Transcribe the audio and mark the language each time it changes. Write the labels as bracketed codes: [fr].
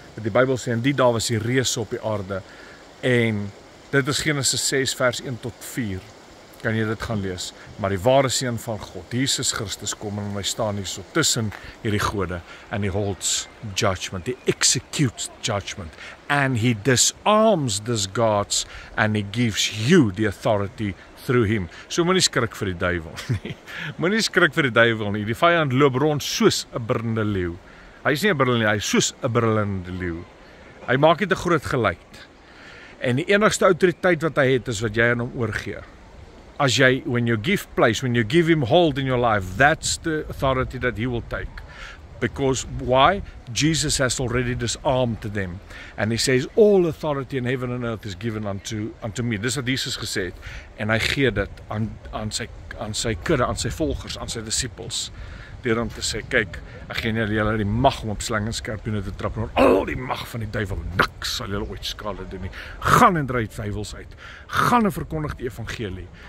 [af] Die Bybel sê, in die dae was die reëse op die aarde, en dit is Genesis 6 vers 1 tot 4, kan jy dit gaan lees, maar die ware seun van God, Jesus Christus kom, en hy staan hier so tussen hierdie gode, [en] and he holds judgment, he executes judgment, and he disarms these gods, and he gives you the authority through him. [af] So moenie skrik vir die duiwel nie. Moenie skrik vir die duiwel nie. Die vyand loop rond soos 'n brullende leeu. Hy is nie 'n brullende leeu, hy is soos 'n brullende leeu. Hy maak dit 'n groot geluid. En die enigste autoriteit wat hy het is wat jy aan hom oorgee. [en] when you give place, when you give him hold in your life, that's the authority that he will take. Because why? Jesus has already disarmed them. And he says, all authority in heaven and earth is given unto me. [af] Dis wat Jesus gesê het. En hy gee dit aan sy kudde, aan sy volgers, aan sy disippels. Deur om te sê, kyk, ek gee julle die mag om op slang en skorpioene te trap, en al die mag van die duiwel, niks sal julle ooit skade doen nie. Gaan en dryf duiwels uit. Gaan en verkondig die evangelie.